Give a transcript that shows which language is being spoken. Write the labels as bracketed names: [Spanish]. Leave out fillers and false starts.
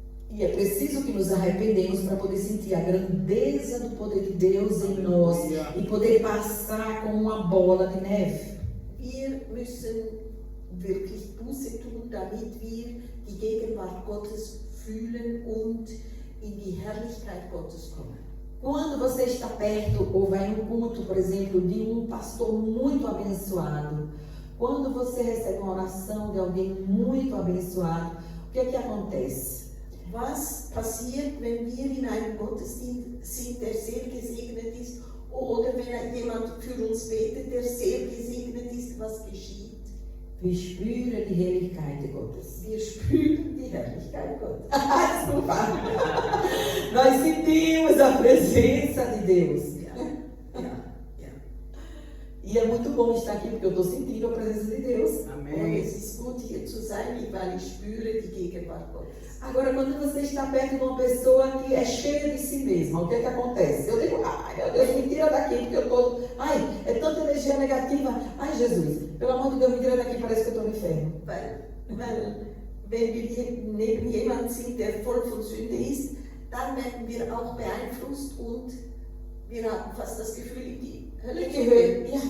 [Portuguese] E é preciso que nos arrependemos para poder sentir a grandeza do poder de Deus em nós e poder passar como uma bola de neve. [German] Wir müssen wirklich Buße tun, damit wir die Gegenwart Gottes fühlen und in die Herrlichkeit Gottes kommen. [Portuguese] Quando você está perto ou vai no culto, por exemplo, de um pastor muito abençoado, quando você recebe uma oração de alguém muito abençoado, o que é que acontece? [German] Was passiert, wenn wir in einem Gottesdienst sind, der sehr gesegnet ist, oder wenn jemand für uns betet, der sehr gesegnet ist, was geschieht? Wir spüren die Herrlichkeit Gottes. Wir spüren die Herrlichkeit Gottes. [Portuguese] Desculpa. Nós sentimos a presença de Deus. E é muito bom estar aqui, porque eu estou sentindo a presença de Deus. [German] Und es ist gut, hier zu sein, weil ich spüre die Gegenwart Gottes. [Portuguese] Agora, quando você está perto de uma pessoa que é cheia de si mesma, o que é que acontece? Eu digo, ai meu Deus, me tira daqui, porque eu estou... Ai, é tanta energia negativa. Ai, Jesus, pelo amor de Deus, me tira daqui, parece que eu estou no inferno. [German] Weil wenn wir neben jemandem sind, der voll von Sünde ist, dann werden wir auch beeinflusst und wir haben fast das Gefühl, die Hölle zu gehen.